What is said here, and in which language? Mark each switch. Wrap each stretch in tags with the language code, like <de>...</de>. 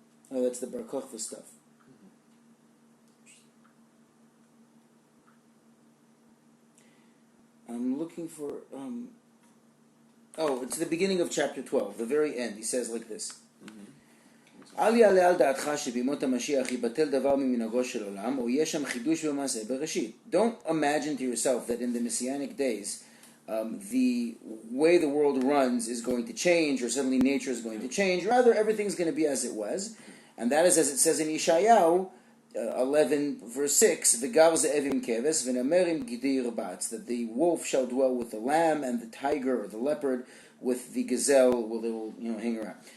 <en>That's the Bar Kochva stuff. looking for. It's the beginning of chapter 12, the very end. He says like this.</en> <he>אל יעלה על דעתך שבימות המשיח יבטל דבר ממנהגו של עולם, או יהיה שם חידוש במעשה בראשית.</he> <en>Don't imagine to yourself that in the Messianic days, the way the world runs is going to change, or suddenly nature is going to change. Rather, everything's going to be as it was. And that is as it says in Yeshayahu 11, verse 6,</en> <he>V'gar ze'evim keves, v'namerim gidir batz,</he> <en>that the wolf shall dwell with the lamb, and the tiger, or the leopard, with the gazelle, they will hang around.</en>